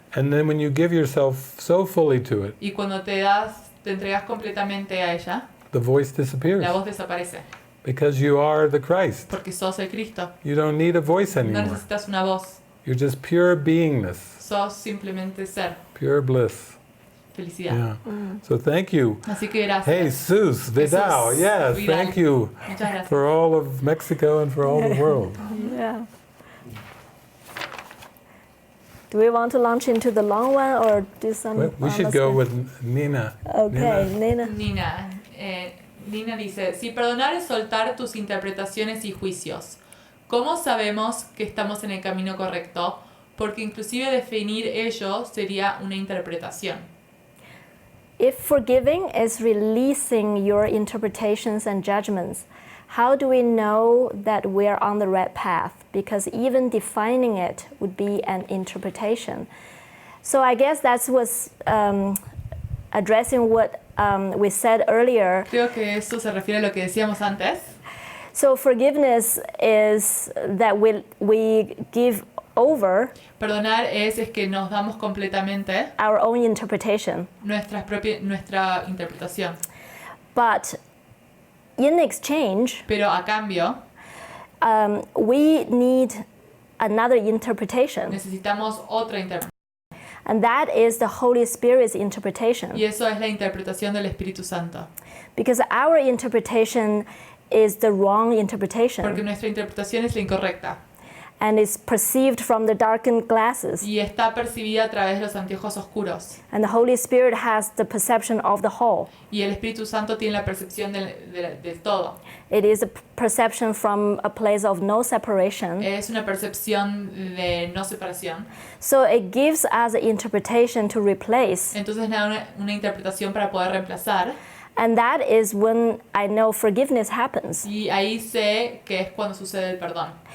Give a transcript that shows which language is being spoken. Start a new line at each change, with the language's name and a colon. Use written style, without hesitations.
English: And then when you give yourself so fully to it,
Spanish: Y cuando te entregas completamente a ella,
English: the voice disappears
Spanish: la voz desaparece.
English: because you are the Christ.
Spanish: Porque sos el Cristo.
English: You don't need a voice
Spanish: No
English: anymore.
Spanish: necesitas una voz.
English: You're just pure beingness,
Spanish: Sos simplemente ser.
English: pure bliss.
Spanish: Felicidad.
English: Yeah. So thank you.
Spanish: Así que gracias.
English: Jesus Vidal.
Spanish: Jesus
English: Yes,
Spanish: Vidal.
English: thank you
Spanish: Muchas gracias.
English: for all of Mexico and for all the world. Yeah. Do we want to launch into the long one or do some? We should go with Nina. Okay, Nina. Nina.
Spanish: Nina dice, si perdonar es soltar tus interpretaciones y juicios, ¿cómo sabemos que estamos en el camino correcto? Porque inclusive definir ello sería una interpretación.
English: If forgiving is releasing your interpretations and judgments, how do we know that we're on the right path? Because even defining it would be an interpretation. So I guess that was addressing what we said earlier.
Spanish: Creo que eso se refiere a lo que decíamos antes.
English: So forgiveness is that we give over
Spanish: Perdonar es que nos damos completamente
English: our own interpretation.
Spanish: nuestra interpretación.
English: But in exchange,
Spanish: Pero a cambio,
English: we need another interpretation.
Spanish: necesitamos otra interpretación.
English: And that is the Holy Spirit's interpretation.
Spanish: Y eso es la interpretación del Espíritu Santo.
English: Because our interpretation is the wrong interpretation.
Spanish: Porque nuestra interpretación es la incorrecta.
English: And is perceived from the darkened glasses.
Spanish: Y está percibida a través de los anteojos oscuros.
English: And the Holy Spirit has the perception of the whole.
Spanish: Y el Espíritu Santo tiene la percepción de todo.
English: It is a perception from a place of no separation.
Spanish: Es una percepción de no separación.
English: So it gives us an interpretation to replace.
Spanish: Entonces da una interpretación para poder reemplazar.
English: And that is when I know forgiveness happens.
Spanish: Y ahí sé que es cuando sucede el perdón.